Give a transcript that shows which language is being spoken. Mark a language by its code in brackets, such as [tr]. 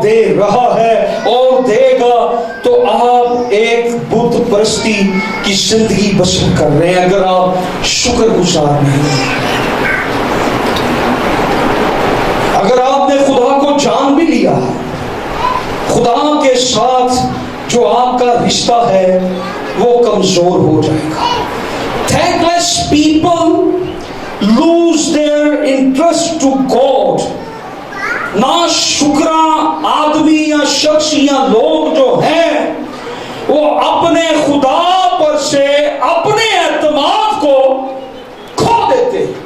[hi] दे रहा है और देगा, तो आप एक बुत परस्ती की जिंदगी बसर कर रहे हैं अगर आप शुक्रगुजार नहीं हैं। अगर आपने खुदा को जान भी लिया, खुदा के साथ जो आपका रिश्ता है वो कमजोर हो जाएगा। [en] Thankless people lose their interest to God। [hi] ना शुक्रा आदमी या शख्स या लोग जो हैं वो अपने खुदा पर से अपने एतमाद को खो देते।